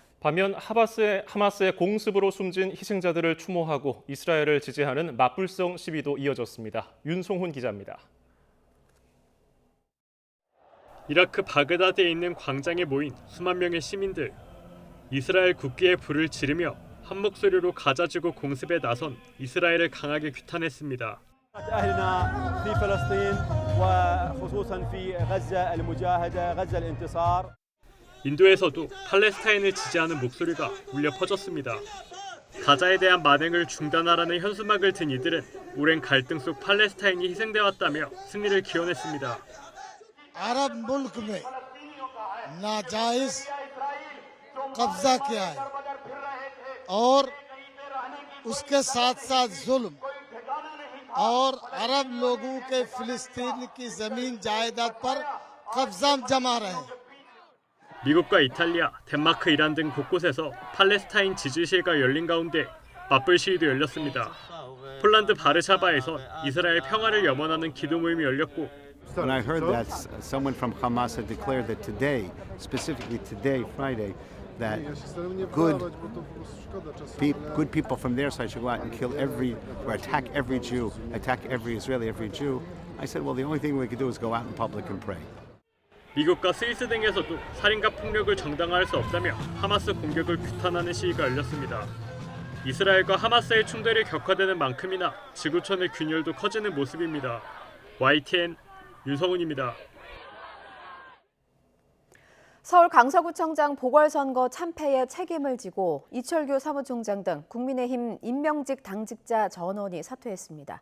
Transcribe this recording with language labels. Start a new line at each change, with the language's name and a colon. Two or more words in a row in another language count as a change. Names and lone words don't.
Korean: 반면 하마스의 공습으로 숨진 희생자들을 추모하고 이스라엘을 지지하는 맞불성 시위도 이어졌습니다. 윤송훈 기자입니다. 이라크 바그다드에 있는 광장에 모인 수만 명의 시민들. 이스라엘 국기에 불을 지르며 한 목소리로 가자지구 공습에 나선 이스라엘을 강하게 규탄했습니다.
Arabic: أهلنا في فلسطين وخصوصا في غزة المجاهدة غزة الانتصار.
Korean: 인도에서도 팔레스타인을 지지하는 목소리가 울려 퍼졌습니다. 가자에 대한 만행을 중단하라는 현수막을 든 이들은 오랜 갈등 속 팔레스타인이 희생돼 왔다며 승리를 기원했습니다.
Hindi: अरब मुल्क में नाजायज कब्जा किया है और उसके साथ साथ जुल्म और अरब लोगों के फिलिस्तीन की जमीन जायदाद पर कब्जा जमा रहे.
Korean: 미국과 이탈리아, 덴마크, 이란 등 곳곳에서 팔레스타인 지지 시위가 열린 가운데 맞불 시위도 열렸습니다. 폴란드 바르샤바에선 이스라엘 평화를 염원하는 기도 모임이 열렸고
English: When I heard that someone from Hamas had declared that today, specifically today, Friday, that good people from their side should go out and kill or attack every Jew, attack every Israeli, every Jew, I said, well, the only thing we could do is go out in public and pray.
Korean: 미국과 스위스 등에서도 살인과 폭력을 정당화할 수 없다며 하마스 공격을 규탄하는 시위가 열렸습니다. 이스라엘과 하마스의 충돌이 격화되는 만큼이나 지구촌의 균열도 커지는 모습입니다. YTN 윤성훈입니다. 서울 강서구청장 보궐선거 참패에 책임을 지고 이철규 사무총장 등 국민의힘 임명직 당직자 전원이 사퇴했습니다.